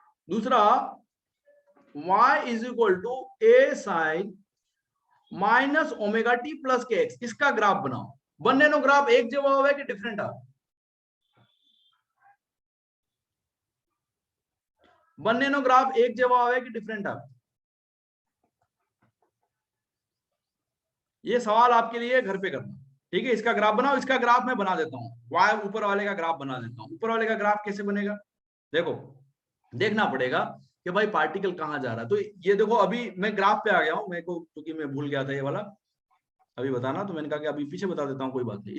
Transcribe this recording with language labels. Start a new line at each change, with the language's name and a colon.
Hindi: दूसरा y is equal to a sign minus omega T plus के x, इसका graph बनाओ.
Gujarati: બંનેનો ગ્રાફ એક જેવો આવે કે ડિફરન્ટ આવે? બંનેનો ગ્રાફ એક જેવો આવે કે ડિફરન્ટ આવે?
Hindi: ये सवाल आपके लिए घर पे करना. ठीक है, इसका ग्राफ बनाओ. इसका ग्राफ मैं बना देता हूं. y ऊपर वाले का ग्राफ बना देता हूं. ऊपर वाले का ग्राफ कैसे बनेगा? देखो, देखना पड़ेगा कि भाई पार्टिकल कहां जा रहा है. तो ये देखो, अभी मैं ग्राफ पे आ गया हूं, मेरे को क्योंकि मैं भूल गया था ये वाला अभी बताना, तो मैंने कहा कि अभी पीछे बता देता हूं, कोई बात नहीं.